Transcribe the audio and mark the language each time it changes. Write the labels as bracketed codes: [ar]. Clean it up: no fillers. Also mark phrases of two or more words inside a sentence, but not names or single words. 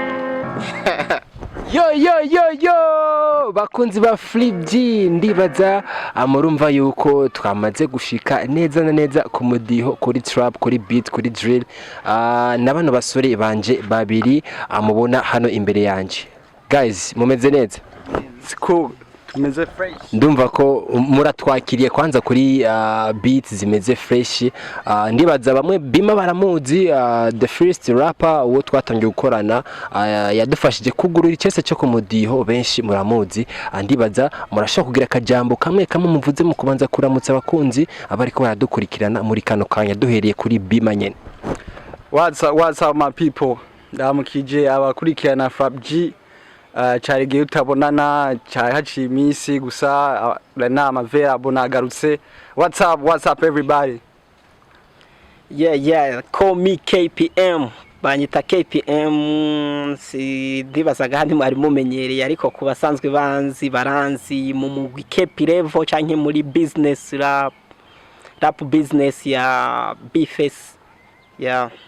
[rn] yo bakunzi ba Flip ndibaza murumva yuko twamaze gushika neza na neza ku mudiho kuri trap kuri beat kuri drill na bano basore banje babiri mubona hano imbere yanje. Guys mumeze neza? Cool. Tumeze fresh. Ndumva ko muratwakiriye kwanza kuri beats zimeze fresh. Ndibaza bamwe bima baramuzi [en] the first rapper [rn] uwo twatangiye gukorana yadufashije kugurura icyese cyo kumudiho benshi muramuzi. Ndibaza murashaka kugira akajambo kamwe muvuze mu kubanza kuramutsa abakunzi abariko baradukurikirana muri kano kanya duhereye kuri bima nyene. [en] What's up my people? [rn] Ndamukije abakurikirana Frap G. Cyari gihe utabonana cyari haciye iminsi gusa nama vera bonagarutse. [en] What's up everybody? Yeah call me KPM [rn] banyita KPM si dibasaga handi mwari mumenyereye ariko kubasanzwe baranzi mu mugwi KP level canke muri [en] business rap business [rn] ya bafise yeah.